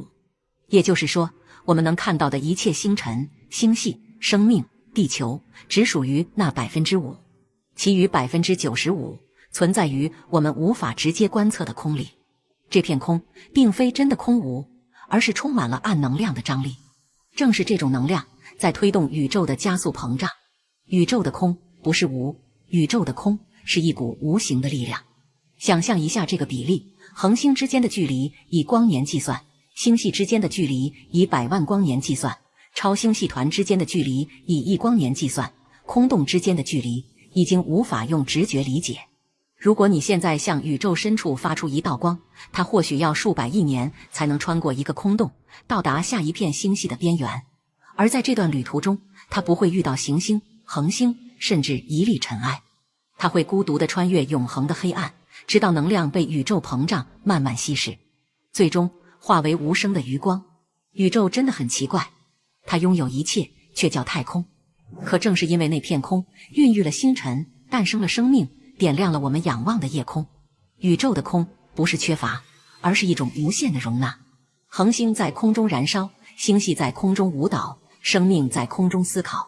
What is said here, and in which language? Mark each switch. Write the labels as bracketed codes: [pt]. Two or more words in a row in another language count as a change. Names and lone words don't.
[zh] 也就是說，我們能看到的一切星辰、星系、生命、地球，只屬於那 5%， 其餘 95% 存在於我們無法直接觀測的空裡。這片空並非真的空無，而是充滿了暗能量的張力。正是這種能量在推動宇宙的加速膨脹。宇宙的空不是無，宇宙的空是一股無形的力量。想象一下這個比例，恆星之間的距離以光年計算，星系之間的距離以100萬光年計算，超星系團之間的距離以1光年計算，空洞之間的距離已經無法用直覺理解。如果你現在向宇宙深處發出一道光，它或許要數百億年才能穿過一個空洞，到達下一片星系的邊緣。而在這段旅途中，它不會遇到行星、恆星，甚至一粒塵埃。它會孤獨地穿越永恆的黑暗，直到能量被宇宙膨脹慢慢稀釋，最終化為無聲的餘光。宇宙真的很奇怪，它擁有一切，卻叫太空。可正是因為那片空，孕育了星辰，誕生了生命，點亮了我們仰望的夜空。宇宙的空不是缺乏，而是一種無限的容納。恆星在空中燃燒，星系在空中舞蹈，生命在空中思考。